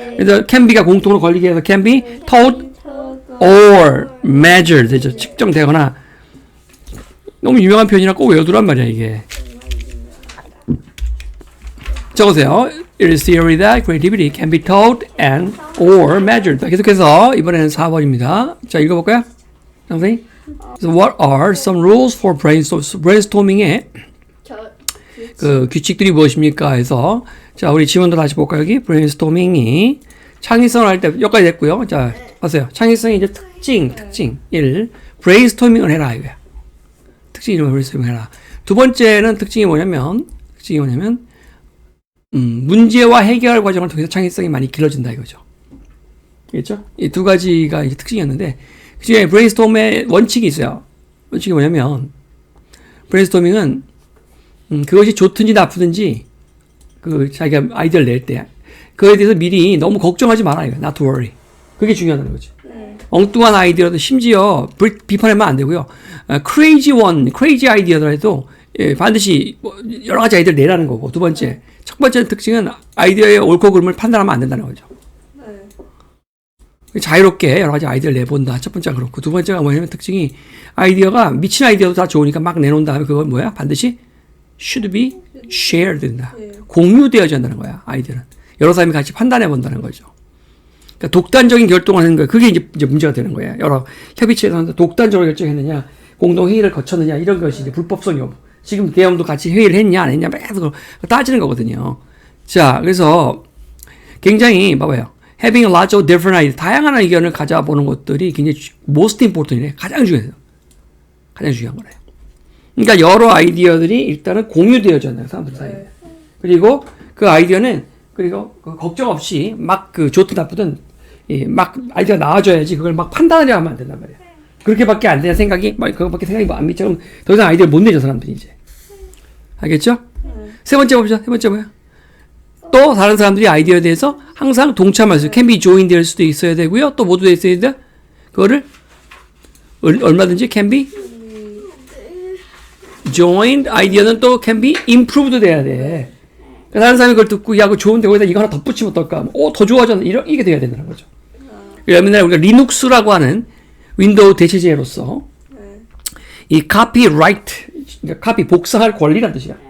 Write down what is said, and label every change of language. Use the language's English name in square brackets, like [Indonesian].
[Korean] 그래서 can be가 공통으로 걸리게 해서 [English] can be taught or measured [Korean] 되죠. 측정되거나 너무 유명한 표현이라 꼭 외워두란 말이야 이게. 적으세요. [English] It is theory that creativity can be taught and or measured. [Korean] 계속해서 이번에는 4번입니다. 자 읽어볼까요? 선생님. [English] So what are some rules for brainstorming의 [Korean] 그 규칙들이 무엇입니까? 해서 자 우리 지원도 다시 볼까요? 여기 brainstorming이 창의성을 할 때 여기까지 됐고요. 자 보세요. 창의성이 이제 특징 1 brainstorming을 해라 이거야. 특징 이름을 brainstorming 해라. 두 번째는 특징이 뭐냐면 문제와 해결 과정을 통해서 창의성이 많이 길러진다 이거죠. 알겠죠? 이 두 가지가 이제 특징이었는데 그중에 브레인스톰의 원칙이 있어요. 원칙이 뭐냐면 브레인스토밍은 그것이 좋든지 나쁘든지 그 자기가 아이디어를 낼 때 그거에 대해서 미리 너무 걱정하지 말아요. [English] Not to worry. [Korean] 그게 중요하다는 거죠. 엉뚱한 아이디어도 심지어 비판하면 안 되고요. crazy 아이디어더라도 반드시 여러 가지 아이디어를 내라는 거고 두 번째 첫 번째 특징은 아이디어의 옳고 그름을 판단하면 안 된다는 거죠. 자유롭게 여러 가지 아이디어를 내본다. 첫 번째가 그렇고, 두 번째가 뭐냐면 특징이 아이디어가 미친 아이디어도 다 좋으니까 막 내놓은 다음에 그건 뭐야? 반드시 [English] should be shared [Korean] 된다. 공유되어야 한다는 거야, 아이디어는. 여러 사람이 같이 판단해 본다는 거죠. 그러니까 독단적인 결정을 하는 거야. 그게 이제 문제가 되는 거예요. 여러 협의체에서 독단적으로 결정했느냐, 공동회의를 거쳤느냐, 이런 것이 이제 불법성 여부. 지금 대형도 같이 회의를 했냐, 안 했냐, 계속 따지는 거거든요. 자, 그래서 굉장히, 봐봐요. [English] Having lots of different ideas. [Korean] 다양한 의견을 가져보는 것들이 굉장히 most important이래. 가장 중요해요. 가장 중요한 거래요. 그러니까 여러 아이디어들이 일단은 공유되어져 있는 사람들 사이에. 그리고 그 아이디어는 그리고 그 걱정 없이 막 그 좋든 나쁘든 막 아이디어가 나와줘야지 그걸 막 판단하려 하면 안 된단 말이야. 그렇게밖에 안 되는 생각이 막 그거밖에 생각이 안 미처럼 더 이상 아이디어를 못 내죠 사람들이 이제. 알겠죠? 세 번째 봅시다. 세 번째 뭐야? 또 다른 사람들이 아이디어에 대해서 항상 동참할 수, [English] can be joined [Korean] 될 수도 있어야 되고요. 또 모두 있어야 돼. 그거를 얼마든지 [English] can be joined. [Korean] 아이디어는 또 [English] can be improved [Korean] 돼야 돼. 다른 사람이 그걸 듣고 야, 그거 좋은데 거기다 이거 하나 덧붙이면 어떨까? 더 좋아졌네. 이게 돼야 된다는 거죠. 옛날에 우리가 리눅스라고 하는 윈도우 대체제로서 이 copyright, 그러니까 copy 복사할 권리란 뜻이야.